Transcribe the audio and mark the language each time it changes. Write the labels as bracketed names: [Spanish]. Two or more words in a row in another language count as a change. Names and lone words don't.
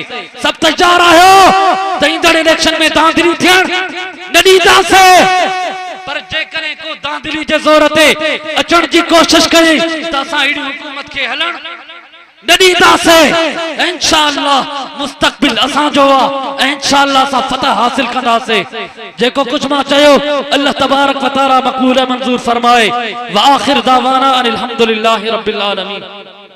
[Sindhi] सब तैयार आहियो त ईंदड़ इलेक्शन में धांधली थियण न ॾींदासीं। पर जेकॾहिं को धांधली जे ज़ोर ते अचण जी कोशिश करे त असां अहिड़ी हुकूमत खे हलण न ॾींदासीं। इंशाअल्लाह मुस्तक़बिल असांजो आहे ऐं इंशाअल्लाह असां फतह हासिल कंदासीं। जेको कुझु मां चयो [Arabic] الله تبارك وتعالى [Sindhi] मक़बूल मंज़ूर फरमाए। [Arabic] وآخر دعوانا أن الحمد لله رب العالمين.